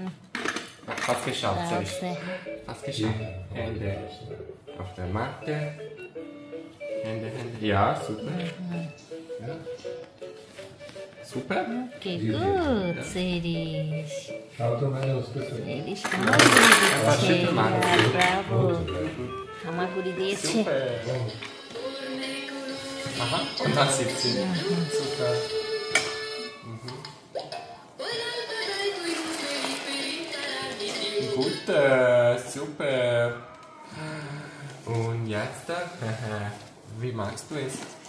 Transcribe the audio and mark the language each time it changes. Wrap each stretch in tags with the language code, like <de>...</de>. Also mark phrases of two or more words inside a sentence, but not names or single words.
<de>Fast geschafft, sehr raus. schön. Fast geschafft. Hände auf der Matte. Hände. Ja, super. Ja. Super. Okay, gut, Serish. Schau doch mal aus das. Serish,</de> <bn>হামাগুড়ি দিচ্ছে।</bn> <de>schüttel mal.</de> <bn>ব্রাভো, হামাগুড়ি দিয়েছে।</bn> <de>Aha. Und dann 17. Super. Gut, super. Und jetzt, wie magst du es?</de>